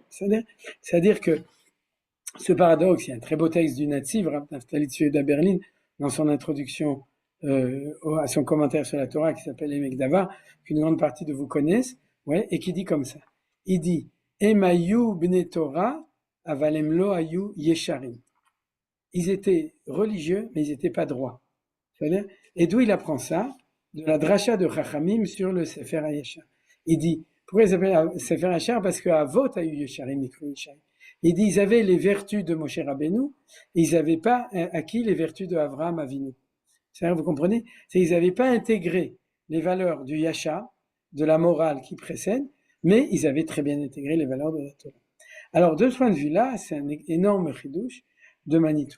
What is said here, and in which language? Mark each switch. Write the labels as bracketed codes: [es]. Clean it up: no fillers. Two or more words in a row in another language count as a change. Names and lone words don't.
[fr] C'est-à-dire que ce paradoxe, il y a un très beau texte du Netziv, Rav Naftali Tzvi Berlin, dans son introduction à son commentaire sur la Torah qui s'appelle Emek Davar, qu'une grande partie de vous connaissent, ouais, et qui dit comme ça. [he] Il dit הם היו בני תורה אבל הם לא היו ישרים. [fr] Ils étaient religieux, mais ils n'étaient pas droits. C'est-à-dire, et d'où il apprend ça? De la dracha de Chachamim sur le Sefer HaYashar. Il dit, pourquoi il s'appelle Sefer HaYashar? Parce qu'à [he] אבות היו ישרים נקראו ישרים. [fr] Il dit, ils avaient les vertus de Moshe Rabbeinu, et ils n'avaient pas acquis les vertus de Avraham Avinu. C'est-à-dire, vous comprenez? C'est qu'ils n'avaient pas intégré les valeurs du Yashar, de la morale qui précède, mais ils avaient très bien intégré les valeurs de la Torah. Alors, de ce point de vue-là, c'est un énorme chidouche de Manitou.